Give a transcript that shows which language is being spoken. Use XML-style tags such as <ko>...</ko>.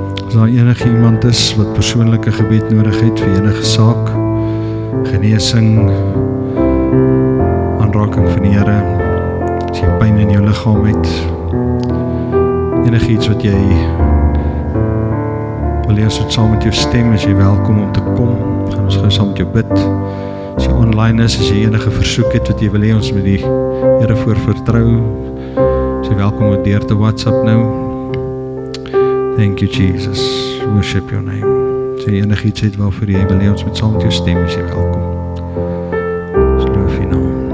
<af>As daar enige iemand is wat persoonlike gebed nodig het vir enige saak, genesing, aanraking van die Here, as jy pyn in jou liggaam het, enige iets wat jy wil hê ons moet saam met jou stem, is jy welkom om te kom, gaan ons gou saam met jou bid. As jy online is, as jy enige versoek het wat jy wil hê ons met die Here voor vertrou, is jy welkom om deur te WhatsApp nou.</af> <en>Thank you Jesus, worship your name.</en> <af>As jy enig iets het waarvoor jy wil hê ons met saam met jou stem, is jy welkom. Ons loof U naam.</af>